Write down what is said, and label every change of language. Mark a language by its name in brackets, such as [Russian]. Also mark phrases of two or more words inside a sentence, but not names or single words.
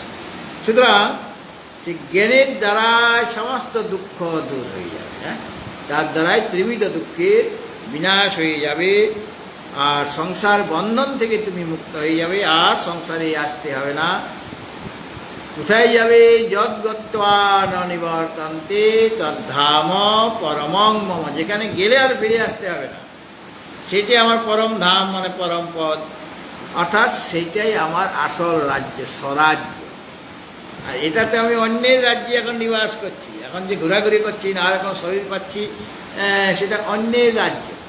[Bangla] সুতরাং সে জ্ঞানের দ্বারাই সমস্ত দুঃখ দূর হয়ে যাবে। হ্যাঁ, তার দ্বারাই ত্রিবিধ দুঃখের বিনাশ হয়ে যাবে, আর সংসার বন্ধন থেকে তুমি মুক্ত হয়ে যাবে, আর সংসারে আসতে হবে না। কোথায় যাবে? [Sanskrit] যদ্গত্বা ন নিবর্তন্তে তদ্ধাম পরমং মম, [Bangla] যেখানে গেলে আর ফিরে আসতে হবে না, সেটাই আমার পরম ধাম, মানে পরম পদ, অর্থাৎ সেইটাই আমার আসল রাজ্য, স্বরাজ্য। আর এটাতে আমি অন্যের রাজ্যে এখন নিবাস করছি, এখন যে ঘোরাঘুরি করছি না, আর এখন শরীর পাচ্ছি, সেটা অন্যের রাজ্য।